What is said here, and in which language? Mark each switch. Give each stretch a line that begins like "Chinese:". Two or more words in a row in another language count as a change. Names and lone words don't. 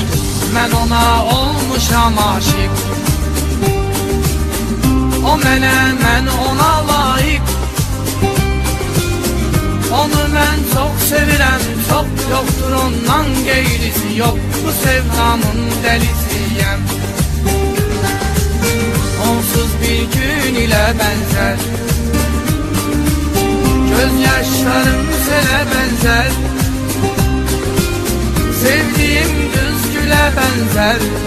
Azerbaijani: Mən ona olmuşam aşık, o mənə, mən ona layık. Onu mən çox sevirəm, çox yoktur ondan geyrisi yok. Bu sevdamın dəlisiyəm.
Turkish: Onsuz bir gün ile benzer, gözyaşlarım sele benzer. Sevdiğim düz güle benzer.